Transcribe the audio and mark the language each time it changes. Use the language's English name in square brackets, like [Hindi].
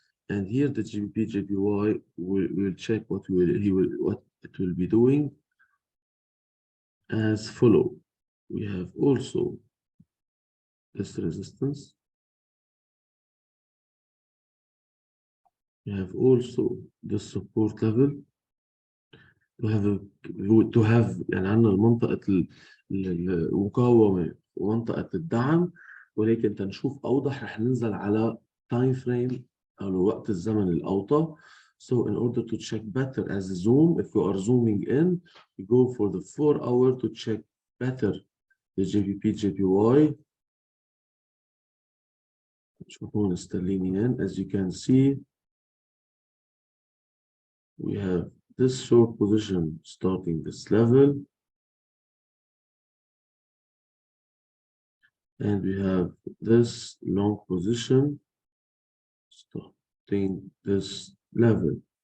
[English] And here the GBP JPY will check what it will be doing as follow. We have also this resistance. We have also the support level. To have [Arabic] يعني عندنا المنطقة المقاومة ومنطقة الدعم، ولكن تنشوف أوضح رح ننزل على time frame أو وقت الزمن الأوطى. [English] So in order to check better as a zoom, if you are zooming in, you go for the 4-hour to check better the JPP JPY. [Arabic] شوفون استرلينيين. [English] As you can see, we have this short position starting this level, and we have this long position starting this level.